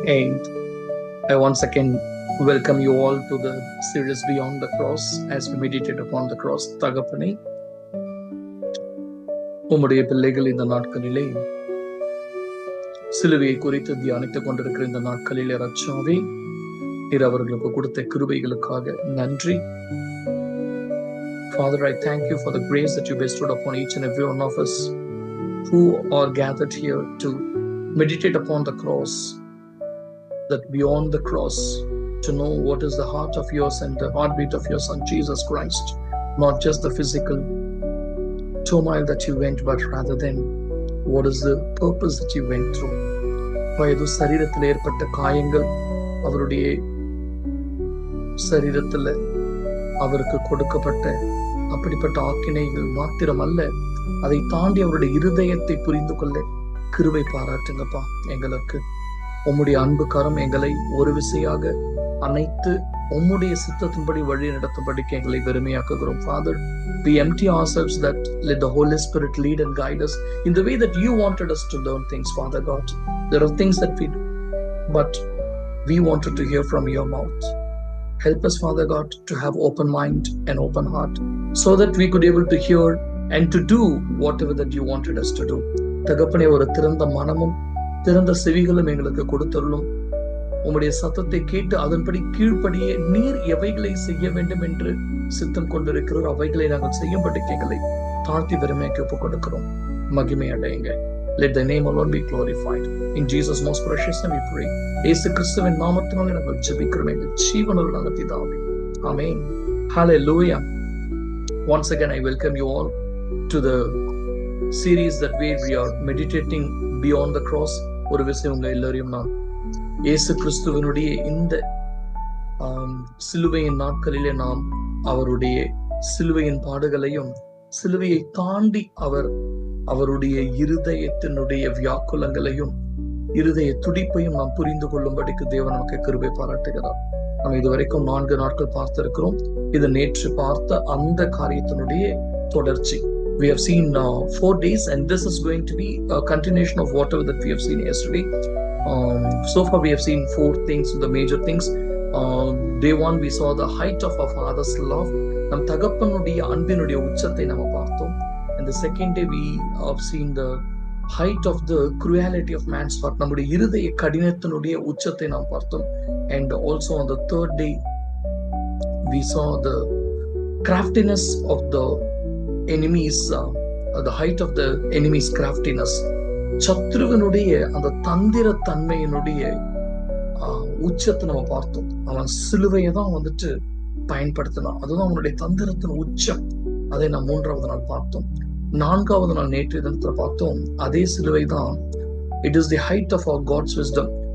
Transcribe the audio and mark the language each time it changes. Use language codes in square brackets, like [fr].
[en] And I once again welcome you all to the series Beyond the Cross as we meditate upon the cross. [ta] தகப்பனே, உம்முடைய பிள்ளைகள் இந்த நாட்களிலே சிலுவையை குறித்து தியானித்துக் கொண்டிருக்கிற இந்த நாட்களிலே ரட்சாவே நீர் அவர்களுக்கு கொடுத்த கிருபைகளுக்காக நன்றி. [en] Father, I thank you for the grace that you bestowed upon each and every one of us who are gathered here to meditate upon the cross, that beyond the cross, to know what is the heart of yours and the heartbeat of your Son Jesus Christ, not just the physical turmoil that you went, but rather than what is the purpose that you went through. [ta] வயது சரீரத்தில் ஏற்பட்ட காயங்கள் அவருடைய சரீரத்தில் அவருக்கு கொடுக்கப்பட்ட அப்படிப்பட்ட ஆக்கினைகள் மாத்திரம் அல்ல, அதை தாண்டி அவருடைய இருதயத்தை புரிந்து கொள்ள கிருபை பாராட்டுங்கப்பா. எங்களுக்கு உம்முடைய அன்பு கரம் எங்களை ஒரு விசையாக அனைத்து உம்முடைய சித்தத்தின்படி வழி நடத்தும்படிக்கு எங்களை பெருமையாக்குகிறோம். [en] Father, we empty ourselves that let the Holy Spirit lead and guide us in the way that you wanted us to learn things, Father God. There are things that we do, but we wanted to hear from your mouth. Help us, Father God, to have open mind and open heart so that we could able to hear and to do whatever that you wanted us to do. [ta] தகப்பனே, ஒரு திறந்த மனமும் திறந்த செவிகளும் எங்களுக்கு கொடுத்தருளும். உம்முடைய சத்தத்தை கேட்டு அதன்படி கீழ்ப்படியே நீர் எவைகளை செய்ய வேண்டும் என்று சித்தம் கொண்டிருக்கிறோம், அவைகளை நாங்கள் செய்யும்படி எங்களை தாழ்த்தி பெருமைக்கு ஒப்புக் கொடுக்கிறோம். மகிமை அடையுங்க. [en] Let the name alone be glorified. In Jesus' most precious name we pray. [ta] இயேசு கிறிஸ்துவின் நாமத்தினாலே நாங்கள் ஜெபிக்கிறோம் எங்கள் ஜீவனுள்ள நல்ல பிதாவே. [en] Amen. Hallelujah. Once again I welcome you all to the series that we are meditating beyond the cross. [ta] ஒரு விஷயம் உங்க எல்லாரையும் நான் இயேசு கிறிஸ்துவனுடைய இந்த சிலுவையின் நாட்களிலே நாம் அவருடைய சிலுவையின் பாடுகளையும் சிலுவையை தாண்டி அவருடைய இருதயத்தினுடைய வியாக்குலங்களையும் இருதய துடிப்பையும் நாம் புரிந்து கொள்ளும்படிக்கு தேவன் நமக்கு கிருபை பாராட்டுகிறார். நாம் இதுவரைக்கும் 4 நாட்கள் பார்த்திருக்கிறோம். இது நேற்று பார்த்த அந்த காரியத்தினுடைய தொடர்ச்சி. [en] We have seen 4 days and this is going to be a continuation of whatever that we have seen yesterday. So far we have seen 4 things, the major things. Day 1 we saw the height of our Father's love. [ta] நம் தகப்பனுடைய அன்பினுடைய உச்சத்தை நாம் பார்த்தோம். [en] And the second day we have seen the height of the cruelty of man's heart. [ta] நம்முடைய இருதய கடினத்தினுடைய உச்சத்தை நாம் பார்த்தோம். [en] And also on the third day we saw the craftiness of the enemies, the height of the enemy's craftiness. [ta] சத்ருவனுடைய அந்த தந்திர தன்மையினுடைய உச்சத்தை நம்ம பார்த்தோம். அவன் சிலுவையை தான் வந்துட்டு பயன்படுத்தினான். அதுதான் அவனுடைய தந்திரத்தின் உச்சம். அதை நாம் 3வது நாள் பார்த்தோம். 4வது நாள் நேற்றைய தினத்துல பார்த்தோம். அதே சிலுவை தான், [en] It is the height of our God's wisdom.